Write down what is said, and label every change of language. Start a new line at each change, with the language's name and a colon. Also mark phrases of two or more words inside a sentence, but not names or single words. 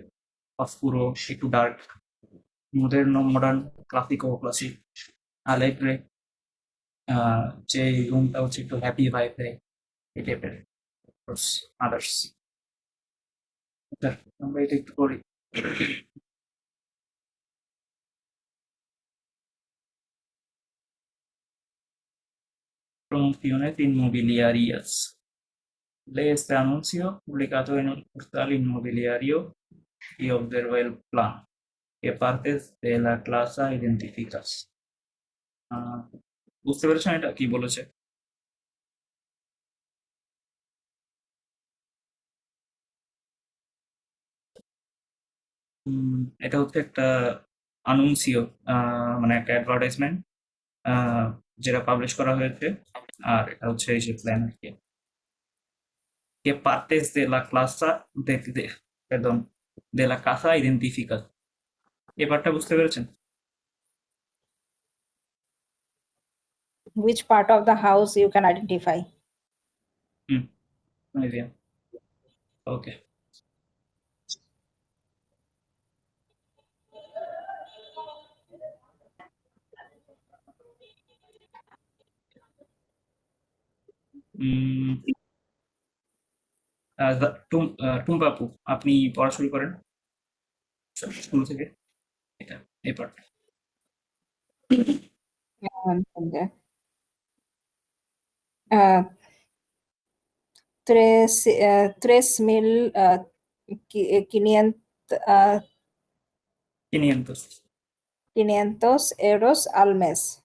Bangla: অস্কুরো, একটু ডার্ক। মডার্ন, ক্লাসিকো, ক্লাসিক। আলেগ্রে, যে রুমটা হচ্ছে একটু
English: happy vibe
Bangla: দেয় এই টাইপের। আদার্স আমরা এটা একটু করি।
Spanish: Promociones inmobiliarias. Lee este anuncio publicado en un portal inmobiliario y observa el plan. ¿Qué partes de la clase identificas?
Bangla: বুঝতে পেরেছেন এটা কি বলেছে? এটা হচ্ছে একটা আনুন্সিও, মানে একটা অ্যাডভার্টাইজমেন্ট যেটা পাবলিশ করা হয়েছে, আর এটা হচ্ছে এই যে প্ল্যান আর কি।
Spanish: Que partes de la clase perdón, de la casa identificas.
Bangla: এই পার্টটা বুঝতে পেরেছেন?
English: Which part of the house you can identify?
Spanish: Muy bien.
Bangla: ওকে। টুম্পাপু, আপনি পড়া শুরু করেন স্কুল থেকে, এটা এই পার্ট।
Spanish: Okay. Uh, 500 euros al mes.